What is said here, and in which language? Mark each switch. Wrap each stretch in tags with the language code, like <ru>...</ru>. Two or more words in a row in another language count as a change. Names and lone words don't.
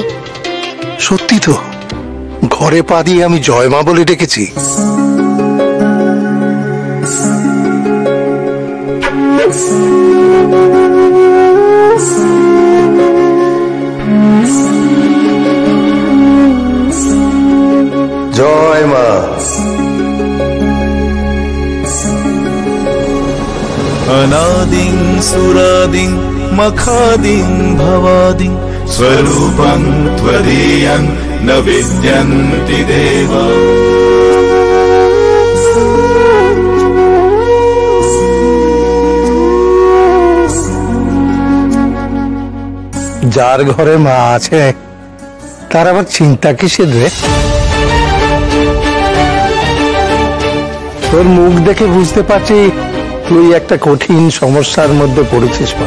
<bn>সত্যি তো, ঘরে পা দিয়ে আমি জয় মা বলে ডেকেছি। জয় মা।</bn> <sa>अनादिं सुरादिं मखादिं भवादिं स्वरूपं त्वदीयं न विद्यन्ति देव।</sa> <bn>যার ঘরে মা আছে তার আবার চিন্তা কিসের রে? তোর মুখ দেখে বুঝতে পারছি তুই একটা কঠিন সমস্যার মধ্যে পড়েছিস মা।</bn>